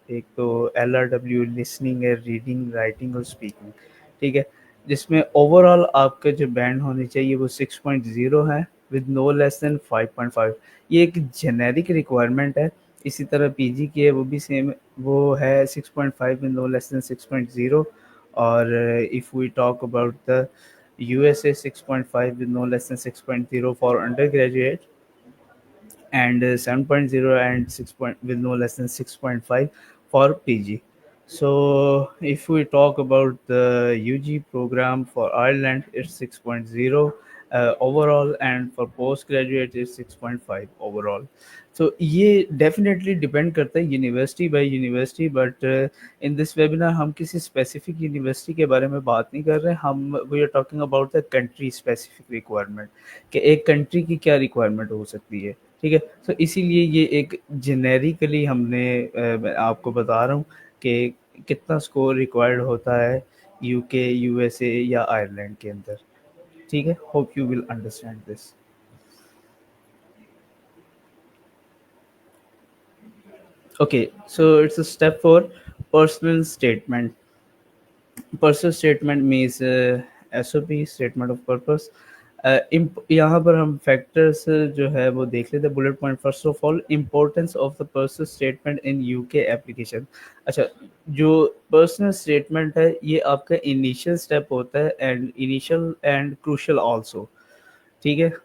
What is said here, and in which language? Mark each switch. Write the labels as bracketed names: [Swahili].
[Urdu] ایک تو L R W listening ہے, ریڈنگ, رائٹنگ اور اسپیکنگ, ٹھیک ہے, جس میں اوور آل آپ کا جو بینڈ ہونی چاہیے وہ 6.0 ہے [English] with no less than 5.5. [Urdu] یہ ایک جنیرک ریکوائرمنٹ ہے. اسی طرح پی جی کی ہے وہ بھی سیم, وہ ہے 6.5 [English] with no less than 6.0. [Urdu] اور [English] if we talk about the USA 6.5 with no less than 6.0 for undergraduate and 7.0 and 6 point with no less than 6.5 for PG. So if we talk about the UG program for Ireland, it's 6.0 overall, and for postgraduate it's 6.5 overall. [Urdu] So یہ definitely depend کرتا ہے university by university, [English] but in this webinar [Urdu] ہم کسی specific university کے بارے میں بات نہیں کر رہے. ہم [English] we are talking about the country specific requirement, [Urdu] کہ ایک کنٹری کی کیا ریکوائرمنٹ ہو سکتی ہے, ٹھیک ہے. تو اسی لیے یہ ایک جنیریکلی ہم نے میں آپ کو بتا رہا ہوں کہ کتنا اسکور ریکوائرڈ ہوتا ہے یو کے, یو ایس اے یا آئرلینڈ کے اندر, ٹھیک ہے. [English] Hope you will understand this. Okay, so it's a step for personal statement. Personal statement means SOP, statement of purpose. [Urdu] یہاں پر ہم فیکٹرس جو ہے وہ دیکھ لیتے ہیں. Bullet point, [English] First of all importance of the personal statement in U K application. [Urdu] اچھا, جو پرسنل اسٹیٹمنٹ ہے یہ آپ کا انیشیل اسٹیپ ہوتا ہے, [English] and initial and crucial also, [Urdu] ٹھیک ہے.